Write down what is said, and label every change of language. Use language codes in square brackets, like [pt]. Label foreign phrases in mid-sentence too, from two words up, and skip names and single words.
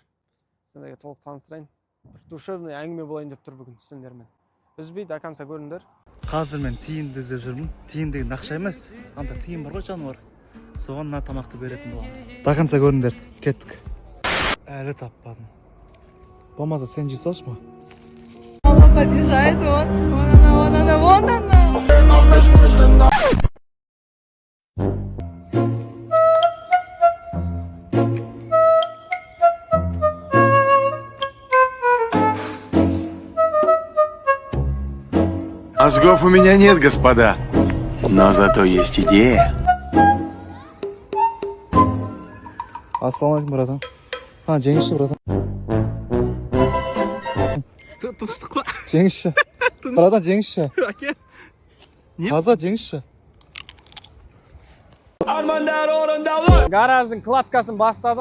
[kk] Сендерге толық таныстырайын. Бір душевный әңгіме болайын деп тұр бүгін сендермен. Үзбей [ru] до конца [kk] көріңдер. Қазір мен тиынды іздеп жүрмін. Тиын деген ақша емес. Анда тиын бар ғой жануар. Соған мына тамақты беретін боламыз. [ru] До конца [kk] көріңдер. Кеттік. Әлі таппадым. Болмаса сен жей салшы ма? [ru] Мама подъезжает, вон она. Мозгов у меня нет, господа, но зато есть идея. [kk] Ассалаумалейкум, братан. Жеңішші, братан. Тыныштық па? Жеңішші. Братан, жеңішші. Әке. Таза жеңішші. Гараждың кладкасын бастадық.